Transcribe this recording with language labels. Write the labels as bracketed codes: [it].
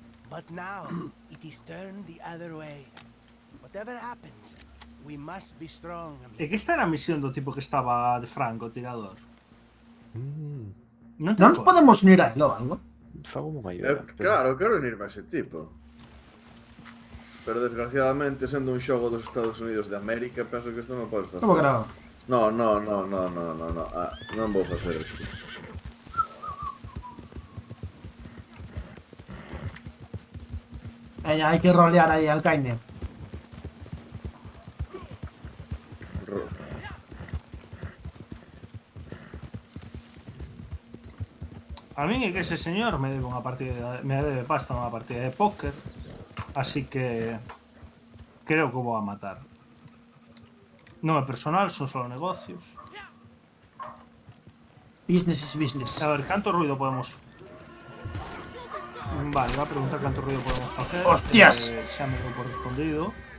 [en] But now it is turned the other way. Whatever happens, we must be strong. [gl] É que esta era a misión do tipo que estaba de franco tirador. Non Non nos podemos unir a él ou algo? Fago unha idea. Claro, quero unirme a ese tipo. Pero desgraciadamente, sendo un xogo dos Estados Unidos de América, penso que isto non podes facer. Como que non? No. Non vou facer isto. Hai que rolear aí al Caine. A min é que ese señor me debe unha partida, me debe pasta unha partida de póker, así que creo que o vou a matar. Non é personal, son só negocios. [en] Business is business. [gl] A ver, canto ruido podemos... Vale, va a preguntar canto ruido podemos facer. ¡Hostias! Xa me dou por respondido.